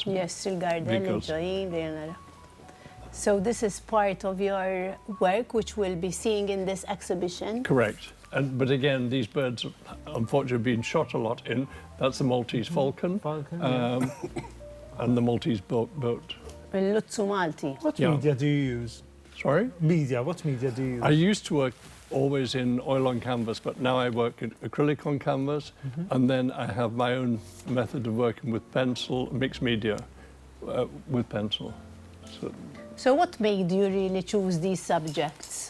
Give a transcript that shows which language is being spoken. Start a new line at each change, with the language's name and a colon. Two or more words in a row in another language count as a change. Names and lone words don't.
English: Yes, so this is part of your work which we'll be seeing in this exhibition? Correct. But again, these birds unfortunately have been shot a lot in. That's the Maltese falcon, and the Maltese boat.
Maltese: Il-lutzu Malti.
English: What media do you use? Sorry? Media, what media do you use? I used to work always in oil on canvas, but now I work in acrylic on canvas, and then I have my own method of working with pencil, mixed media with pencil. So what made you really choose these subjects?